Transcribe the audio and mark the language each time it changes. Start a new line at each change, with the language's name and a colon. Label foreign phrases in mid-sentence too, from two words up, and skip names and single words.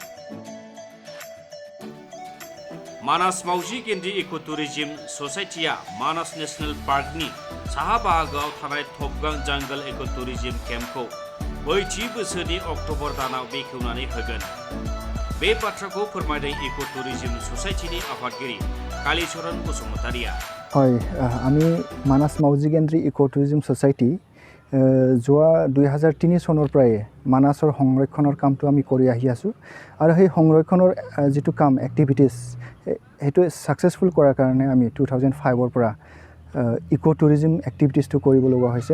Bodo: मानास मावजि गेन्द्रि इक' टुरिजिम ससाइटिया मानास नेशनेल पार्कनि साहा बाहागोआव थानाय थबगां जंगल इक' टुरिजिम केम्पखौ फैथि बोसोरनि अक्ट'बर दानाव बेखेवनानै होगोन। बे बाथ्राखौ फोरमायदों इक' टुरिजिम ससाइटिनि आफादगिरि कालीचरण बसुमतारिया।
Assamese: হয়, আমি মানাস মাউজি কেন্দ্ৰী ইক' টুৰিজিম ছ'চাইটি যোৱা 2003 চনৰ পৰাই মানাছৰ সংৰক্ষণৰ কামটো আমি কৰি আহি আছোঁ আৰু সেই সংৰক্ষণৰ যিটো কাম এক্টিভিটিছ সেইটো ছাকচেছফুল কৰাৰ কাৰণে আমি 2005ৰ পৰা ইক' টুৰিজিম এক্টিভিটিছটো কৰিব লগা হৈছে।